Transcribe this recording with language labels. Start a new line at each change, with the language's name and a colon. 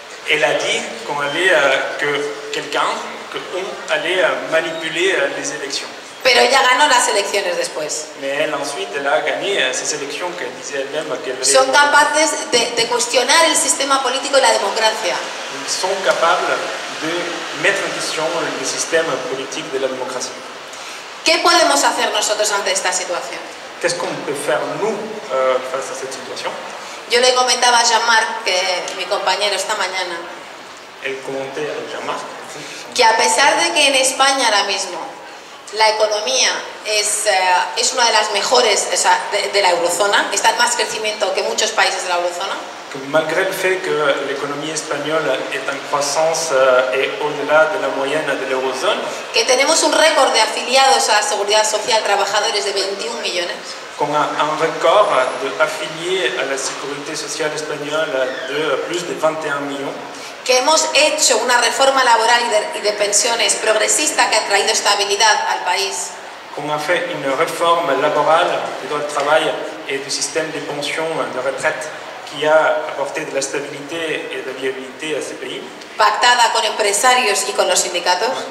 French: Elle a dit qu'on allait, qu'on allait manipuler les élections.
Spanish: Pero ella ganó las elecciones después.
French: Mais elle, ensuite, elle a gagné ces élections qu'elle disait elle-même qu'elle allait
Spanish: Son capaces de cuestionar el sistema político y la democracia.
French: Ils sont capables de mettre en question le système politique de la démocratie.
Spanish: ¿Qué podemos hacer nosotros ante esta situación?
French: Qu'est-ce qu'on peut faire, nous, face à cette situation?
Spanish: Yo le comentaba a Jean-Marc, que mi compañero esta mañana,
French: Elle commentait avec Jean-Marc.
Spanish: que a pesar de que en España ahora mismo la economía es una de las mejores de la eurozona, está en más crecimiento que muchos países de la eurozona,
French: Que malgré le fait que l'économie espagnole est en croissance et au-delà de la moyenne de l'eurozone,
Spanish: que tenemos un récord de afiliados a la Seguridad Social, trabajadores de 21 millones,
French: qu'on a un record d'affiliés à la sécurité sociale espagnole de plus de 21 millions,
Spanish: que hemos hecho una reforma laboral y de pensiones progresista que ha traído estabilidad al país,
French: qu'on a fait une réforme laborale du droit de travail et du système des pensions de retraite qui a apporté de la stabilité et de la viabilité à ces pays,
Spanish: pactada con empresarios y con los sindicatos,